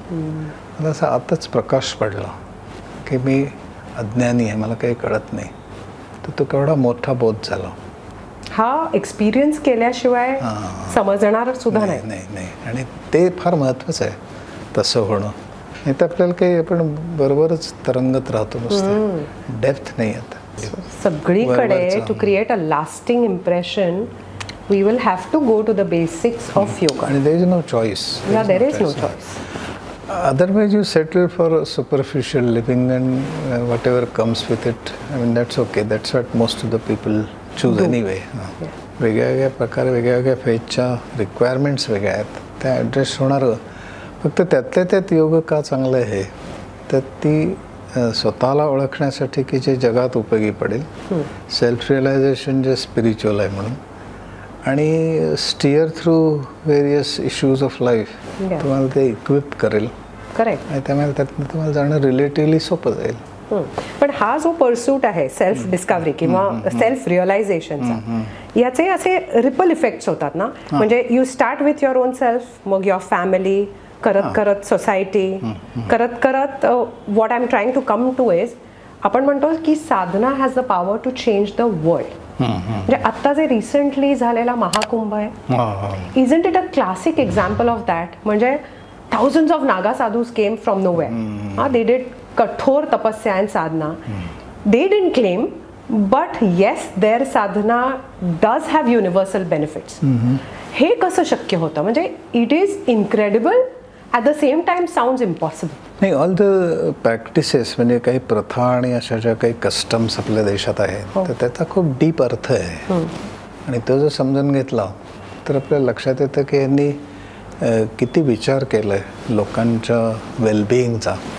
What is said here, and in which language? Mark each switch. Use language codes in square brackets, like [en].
[mr] मला असं आताच प्रकाश पडला की मी अज्ञानी आहे, मला काही कळत नाही, तर तो केवढा मोठा बोध झाला. हा एक्सपिरियन्स केल्याशिवाय समजणार सुद्धा नाही. नाही, आणि ते फार महत्त्वाचं आहे तसं होणं. नाही तर आपल्याला काही आपण बरोबरच तरंगत राहतो, नुसतं डेप्थ नाही येत. सगळीकडे [en] To create a lasting impression we will have to go to the basics of yoga. And there is no choice. Yeah, there is no choice. Otherwise you settle for a superficial living and whatever comes with it. I mean, that's okay. That's what most of the people choose anyway. [mr] वेगळ्या प्रकारे वेगळ्या फेजच्या requirements वेगळ्या आहेत, त्या address होणार. फक्त त्यातल्या त्यात योग का चांगलं आहे तर ती स्वतःला ओळखण्यासाठी की जे जगात उपयोगी पडेल, सेल्फ रिअलायझेशन जे स्पिरिच्युअल आहे म्हणून, आणि [en] steer through various issues of life [mr] तुम्हाला ते इक्विप करेल. [en] Correct. [mr] आणि त्यामुळे त्यातनं तुम्हाला जाणं रिलेटिव्हली सोपं जाईल. पण हा जो पर्सूट आहे सेल्फ डिस्कव्हरी किंवा सेल्फ रिअलायझेशनचा, याचे असे रिपल इफेक्ट्स होतात ना. म्हणजे [en] you start with your own self, [mr] मग [en] your family, [mr] करत करत [en] society, करत करत what I am trying to come to is, [mr] आपण म्हणतो की साधना [en] Has the power to change the world. [mr] म्हणजे आता जे रिसेंटली झालेला महाकुंभ आहे, [en] Isn't it a classic example of that. [mr] म्हणजे [en] thousands of Naga sadhus came from nowhere. They did kathor tapasya and sadhana. They didn't claim, but yes, their sadhana does have universal benefits. [mr] हे कसं शक्य होतं? म्हणजे [en] it is incredible, at the same time sounds impossible. [mr] नाही, [en] all the practices [mr] म्हणजे काही प्रथा आणि अशा ज्या काही कस्टम्स आपल्या देशात आहेत तर त्याचा खूप डीप अर्थ आहे. आणि तो जर समजून घेतला तर आपल्याला लक्षात येतं की यांनी किती विचार केलाय लोकांच्या वेलबिईंगचा